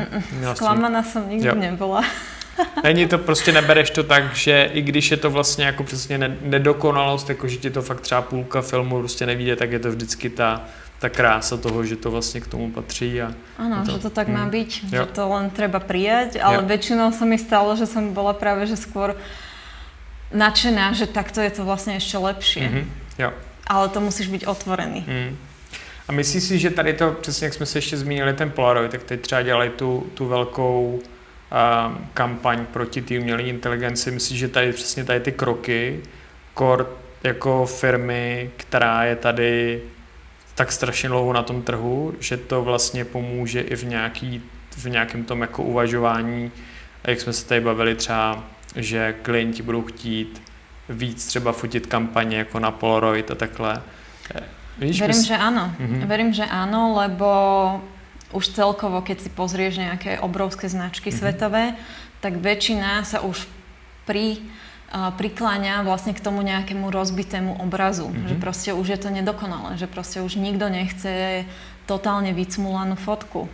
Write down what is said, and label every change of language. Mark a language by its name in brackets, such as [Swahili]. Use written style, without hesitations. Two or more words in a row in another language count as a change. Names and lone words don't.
[Czech] Zklamaná jsem nikdy nebyla. Není to, prostě nebereš to tak, že i když je to vlastně jako přesně nedokonalost, jako že ti to fakt třeba půlka filmu prostě nevíde, tak je to vždycky ta krása toho, že to vlastně k tomu patří. [Slovak] Áno, že to tak má byť, že to len treba prijať, ale väčšinou sa mi stalo, že som bola práve že skôr nadšená, že takto je to vlastne ešte lepšie. [Czech] Jo. [Slovak] Ale to musíš byť otvorený. [Czech] A myslíš si, že tady to, přesně jak jsme se ještě zmínili, ten Polaroid, tak teď třeba dělají tu velkou kampaň proti té umělé inteligenci. Myslíš, že tady přesně tady ty kroky, jako firmy, která je tady tak strašně dlouho na tom trhu, že to vlastně pomůže i v nějakém tom jako uvažování, jak jsme se tady bavili třeba, že klienti budou chtít víc třeba fotit kampaně jako na Polaroid a takhle. Víš, [Slovak] Verím, že áno. Verím, že áno, lebo už celkovo, keď si pozrieš nejaké obrovské značky svetové, tak väčšina sa už prikláňa vlastne k tomu nejakému rozbitému obrazu. Že proste už je to nedokonalé, že proste už nikto nechce totálne vycmulanú fotku.